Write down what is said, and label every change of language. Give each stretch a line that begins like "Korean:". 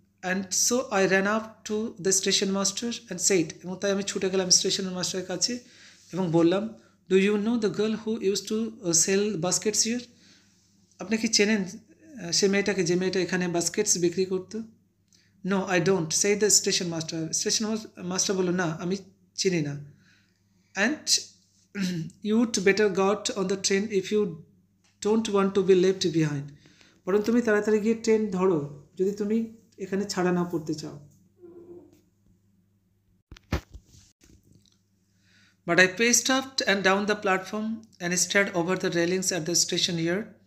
English: And so I ran up to the station master and said,
Bangla: এবং তাই আমি ছুটে গেলাম স্টেশন মাস্টারের কাছে এবং বললাম,
English: do you know the girl who used to sell baskets here?
Bangla: আপনি কি চেনেন সে মেয়েটাকে, যে মেয়েটা এখানে বাস্কেটস বিক্রি করতো?
English: No, I don't, said the station master.
Bangla: Station master বলল, না, আমি চিনি না।
English: And you'd better got on the train if you don't want to be left behind.
Bangla: বরং তুমি তাড়াতাড়ি গিয়ে ট্রেন ধরো যদি তুমি এখানে ছাড়া না পড়তে চাও।
English: But I paced up and down the platform and stared over the railings at the station yard.